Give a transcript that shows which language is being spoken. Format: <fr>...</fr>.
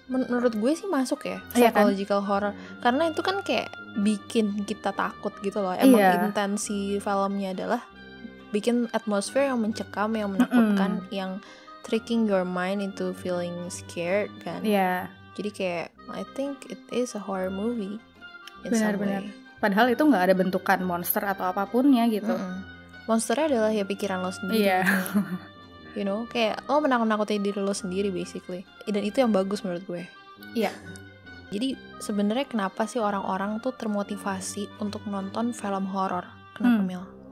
<id>Menurut gue sih masuk ya, psychological horror. Karena itu kan kayak bikin kita takut gitu loh. Emang intensi filmnya adalah bikin atmosfer yang mencekam, yang menakutkan, yang</id> <en>tricking your mind into feeling scared</en> <id>kan. Jadi kayak</id> <en>I think it is a horror movie.</en> <id>Benar-benar. Padahal itu nggak ada bentukan monster atau apapunnya gitu. Monsternya adalah ya pikiran lo sendiri. Gitu.</id> <en>You know,</en> <id>kayak lo menakut-nakutin diri lo sendiri</id> <en>basically.</en> <id>Dan itu yang bagus menurut gue. Jadi sebenarnya kenapa sih orang-orang tuh termotivasi untuk nonton film horor? Kenapa Mil?</id>